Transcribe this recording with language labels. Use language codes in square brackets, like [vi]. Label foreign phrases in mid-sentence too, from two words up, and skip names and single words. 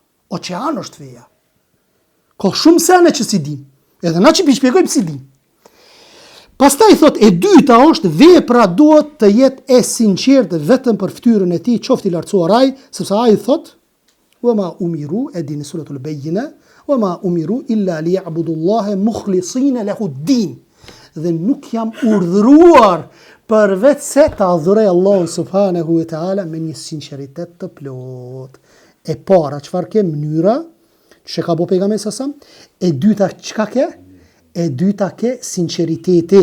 [sq] Oqean është feja. Ka shumë sene që si dim. Edhe na që pishpjegojmë si dim. Pastaj thot, e dyta është vepra duhet të jetë e sinqertë vetëm për fytyrën e tij, qoftë i lartësuar ai, sepse ai thot, [ar] وما أمروا, [sq] e dini [ar] سورة البينة, وما أمروا إلا ليعبدوا الله مخلصين له الدين. [sq] Dhe nuk jam urdhëruar përveç se ta adhuroj Allahun [ar] سبحانه وتعالى [sq] me një sinqeritet të plot. E para, çfarë ke mënyra që ka bo pejgamberi sa e dyta çka ke? E dyta ke sinqeriteti.